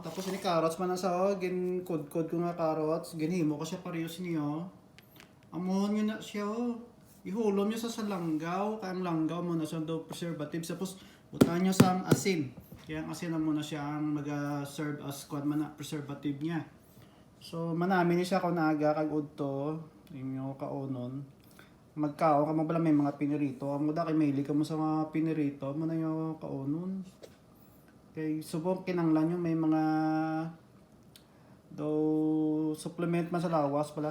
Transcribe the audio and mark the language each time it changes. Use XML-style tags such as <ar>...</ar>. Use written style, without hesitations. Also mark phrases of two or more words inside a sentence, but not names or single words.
<hil>Tapos ini carrots man na sa ginkod-kod ko nga carrots. Ginhimo ko siya parehas niyo. Amuhon yun na siya ihulom nyo sa langgaw. Kaya ang langgaw mo na siya daw preservative. Tapos butaan nyo sa asin. Kaya ang asin na muna siya ang mag-</hil> <en>serve as</en> <hil>kwan man na preservative niya. So manami ni siya kung naaga kag udto. Inyo kaunon. Magkao ka mabala may mga pinirito. Amo da kay maili ka mo sa mga pinirito. Mo na yung kaunon. Kay subok kinanglan nyo may mga daw supplement man sa lawas pala.</hil>